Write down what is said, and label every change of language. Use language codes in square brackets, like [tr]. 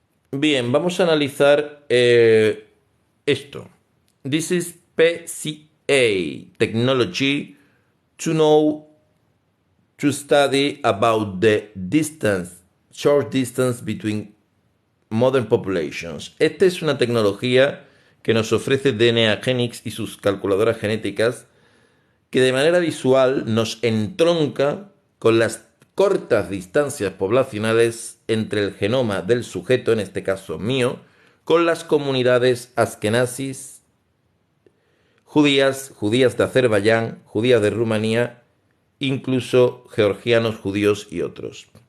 [es] Bien, vamos a analizar esto. [en] This is PCA technology to know, to study about the distance, short distance between modern populations. [es] Esta es una tecnología que nos ofrece DNA Genix y sus calculadoras genéticas que de manera visual nos entronca con las cortas distancias poblacionales entre el genoma del sujeto, en este caso mío, con las comunidades askenazis, judías de Azerbaiyán, judías de Rumanía, incluso georgianos, judíos y otros.